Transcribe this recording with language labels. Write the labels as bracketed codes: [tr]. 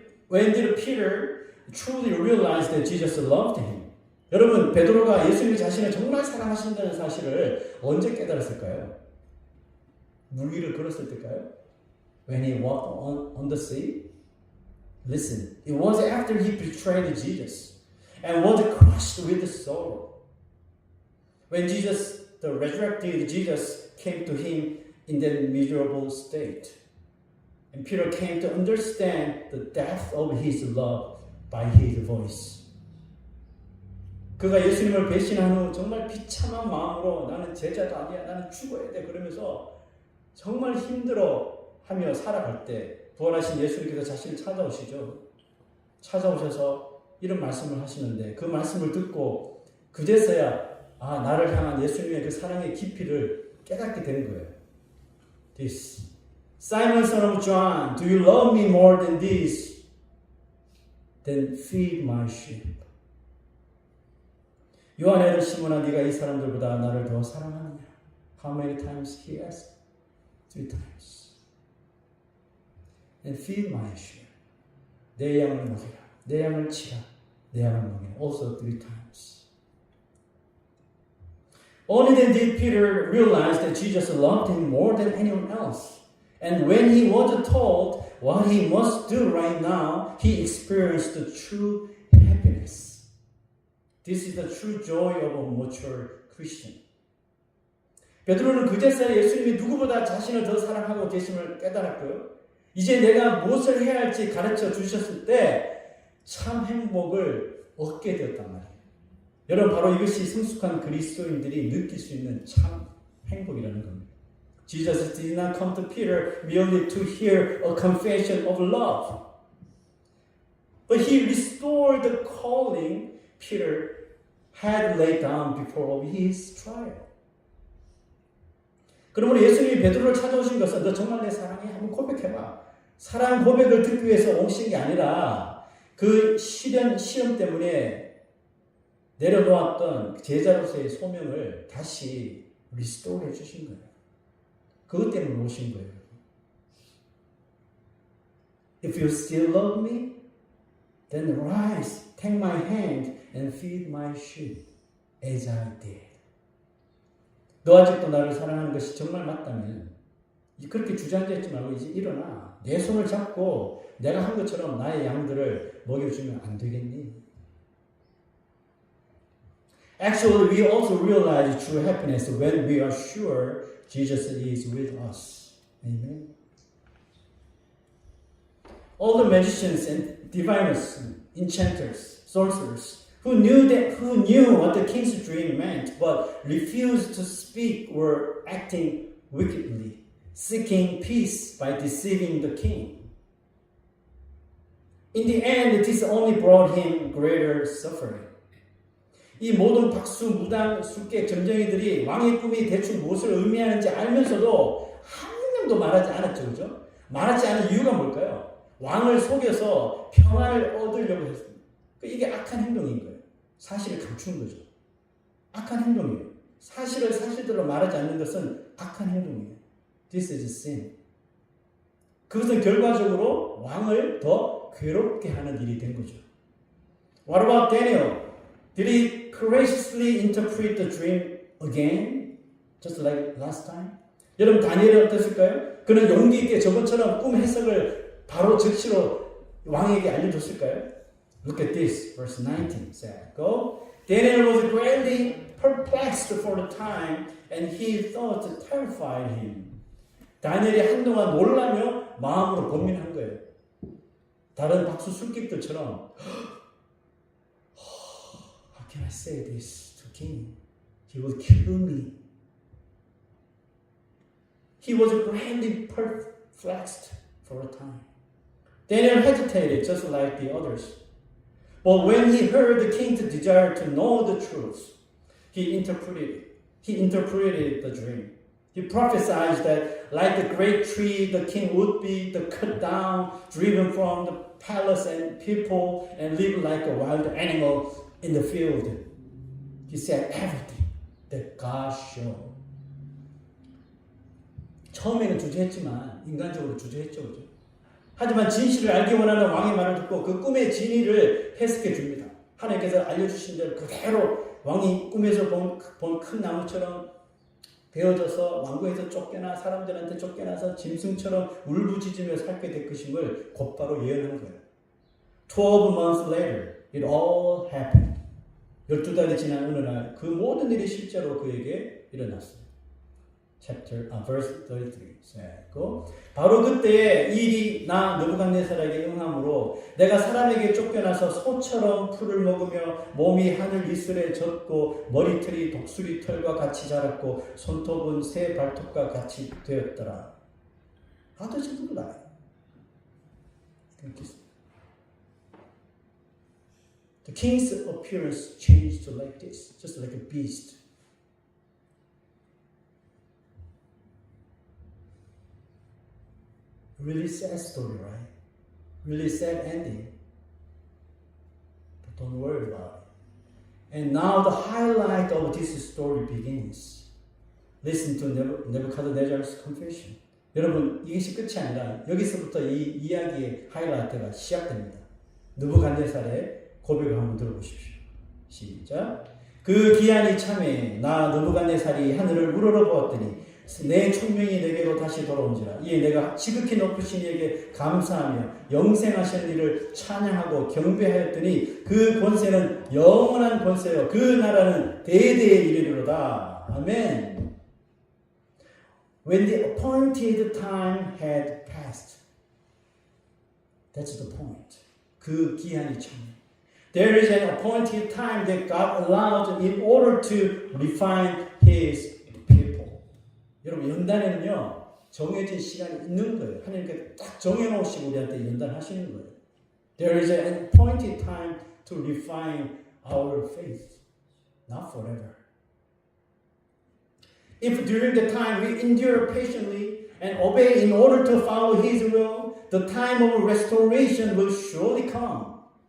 [en] When did Peter truly realize that Jesus loved him? [ko] 여러분, 베드로가 예수님 자신을 정말 사랑하신다는 사실을 언제 깨달았을까요? 물 위를 걸었을 때일까요? [en] When he walked on the sea? Listen, it was after he betrayed Jesus and was crushed with sorrow. When the resurrected Jesus came to him in that miserable state. And Peter came to understand the depth of his love by his voice. [ko] 그가 예수님을 배신한 후 정말 비참한 마음으로 나는 제자도 아니야, 나는 죽어야 돼 그러면서 정말 힘들어하며 살아갈 때 부활하신 예수님께서 자신을 찾아오시죠. 찾아오셔서 이런 말씀을 하시는데 그 말씀을 듣고 그제서야 나를 향한 예수님의 그 사랑의 깊이를 깨닫게 되는 거예요. [en] This. Simon, son of John, do you love me more than this? Then feed my sheep. [ko] 요한의 아들 시몬아, 네가 이 사람들보다 나를 더 사랑하느냐? [en] How many times he asked? 3 times. And feed my sheep. [ko] 내 양을 먹이라. 내 양을 치라. 내 양을 먹이라. [en] Also 3 times. Only then did Peter realize that Jesus loved him more than anyone else. And when he was told what he must do right now, he experienced the true happiness. This is the true joy of a mature Christian. [ko] 베드로는 그제서야 예수님이 누구보다 자신을 더 사랑하고 계심을 깨달았고요. 이제 내가 무엇을 해야 할지 가르쳐 주셨을 때 참 행복을 얻게 되었단 말이에요. 여러분, 바로 이것이 성숙한 그리스도인들이 느낄 수 있는 참 행복이라는 겁니다. [en] Jesus did not come to Peter merely to hear a confession of love, but he restored the calling Peter had laid down before his trial. [ko] 그러므로 예수님이 베드로를 찾아오신 것은 너 정말 내 사랑해? 한번 고백해봐. 사랑 고백을 듣기 위해서 오신 게 아니라 그 시험 때문에 내려놓았던 제자로서의 소명을 다시 리스토어 해주신 거예요. 그것 때문에 오신 거예요. [en] If you still love me, then rise, take my hand and feed my sheep as I did. [ko] 너 아직도 나를 사랑하는 것이 정말 맞다면 그렇게 주저앉지 말고 이제 일어나. 내 손을 잡고 내가 한 것처럼 나의 양들을 먹여주면 안 되겠니? [en] Actually, we also realize true happiness when we are sure Jesus is with us. Amen. All the magicians and diviners, enchanters, sorcerers, who knew what the king's dream meant, but refused to speak, were acting wickedly, seeking peace by deceiving the king. In the end, this only brought him greater suffering. [ko] 이 모든 박수, 무당, 숙객, 점쟁이들이 왕의 꿈이 대충 무엇을 의미하는지 알면서도 한 명도 말하지 않았죠. 그죠? 말하지 않은 이유가 뭘까요? 왕을 속여서 평안을 얻으려고 했습니다. 이게 악한 행동인 거예요. 사실을 감추는 거죠. 악한 행동이에요. 사실을 사실대로 말하지 않는 것은 악한 행동이에요. [en] This is sin. [ko] 그것은 결과적으로 왕을 더 괴롭게 하는 일이 된 거죠. [en] What about Daniel? Did he courageously interpret the dream again? Just like last time? [ko] 여러분, 다니엘은 어땠을까요? 그는 용기 있게 저번처럼 꿈 해석을 바로 즉시로 왕에게 알려줬을까요? [en] Look at this, verse 19 said, Go. Daniel was greatly perplexed for the time, and his thoughts terrified him. [ko] 다니엘이 한동안 놀라며 마음으로 고민한 거예요. 다른 박수 술객들처럼 [en] How can I say this to king? He will kill me. He was greatly perplexed for a time. Daniel hesitated just like the others. But when he heard the king's desire to know the truth, he interpreted the dream. He prophesied that like the great tree, the king would be cut down, driven from the palace and people, and live like a wild animal in the field. He said everything that God showed. [ko] 처음에는 주저했지만 인간적으로 주저했죠. 그죠? 하지만 진실을 알기 원하는 왕의 말을 듣고 그 꿈의 진위를 해석해 줍니다. 하나님께서 알려주신 대로 그대로 왕이 꿈에서 본 큰 나무처럼 베어져서 왕궁에서 쫓겨나 사람들한테 쫓겨나서 짐승처럼 울부짖으며 살게 될 것임을 곧바로 예언한 거예요. [en] 12 months later, it all happened. [ko] 12달이 지난 어느 날 그 모든 일이 실제로 그에게 일어났어요. [en] verse 33. [ko] 바로 그때에 일이 나 느부갓네살에게 응함으로 내가 사람에게 쫓겨나서 소처럼 풀을 먹으며 몸이 하늘 이슬에 젖고 머리털이 독수리 털과 같이 자랐고 손톱은 새 발톱과 같이 되었더라. [en] How does it look like? The king's appearance changed like this, just like a beast. Really sad story, right? Really sad ending. But don't worry about it. And now the highlight of this story begins. Listen to Nebuchadnezzar's confession. [ko] 여러분, 이것이 끝이 아니라 여기서부터 이 이야기의 하이라이트가 시작됩니다. 느부갓네살의 고백을 한번 들어보십시오. 시작. 그 기한이 참에 나 느부갓네살이 하늘을 우러러보았더니 내 총명이 내게로 다시 돌아온지라. 이에 내가 지극히 높으신 이에게 감사하며 영생하시는 이를 찬양하고 경배하였더니 그 권세는 영원한 권세요. 그 나라는 대대에 이르리로다. 아멘. [en] When the appointed time had passed. That's the point. [ko] 그 기한이 참. [en] There is an appointed time that God allowed in order to refine His people. [ko] 여러분, 연단에는요, 정해진 시간이 있는 거예요. 하나님께서 딱 정해놓으시고 우리한테 연단하시는 거예요. [en] There is an appointed time to refine our faith. Not forever. If during the time we endure patiently and obey in order to follow His will, the time of restoration will surely come.